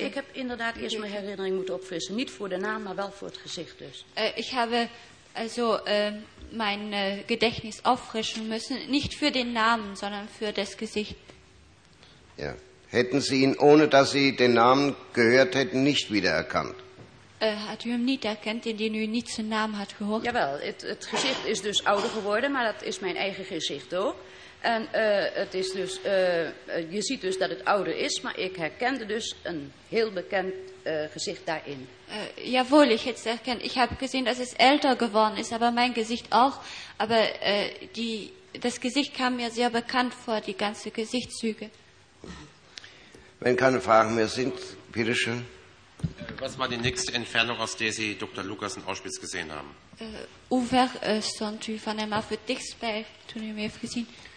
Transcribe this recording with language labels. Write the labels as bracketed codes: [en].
[de] Nein, ich habe inderdaad erst meine Erinnerung aufgefrischt. Nicht vor den Namen, aber vor das Gesicht. [nl] Dus. [de] Ich habe also mein Gedächtnis auffrischen müssen, nicht für den Namen, sondern für das Gesicht. Ja. Hätten Sie ihn, ohne dass Sie den Namen gehört hätten, nicht wiedererkannt? [nl] Hat u hem niet erkend, indien u niet zijn naam had gehoord? Jawel, het gezicht is dus ouder geworden, maar dat is mijn eigen gezicht ook. En het is dus, je ziet dus dat het ouder is, maar ik herkende dus een heel bekend gezicht daarin. [de] Jawohl, ich jetzt erkenne. Ich habe gesehen, dass es älter geworden ist, aber mein Gesicht auch. Aber das Gesicht kam mir sehr bekannt vor, die ganze Gesichtszüge. Wenn keine Fragen mehr sind, bitteschön. Was war die nächste Entfernung, aus der Sie Dr. Lukas in Auschwitz gesehen haben? [nl] Uwer stond u van hem af het dichtst bij, toen u hem heeft gezien?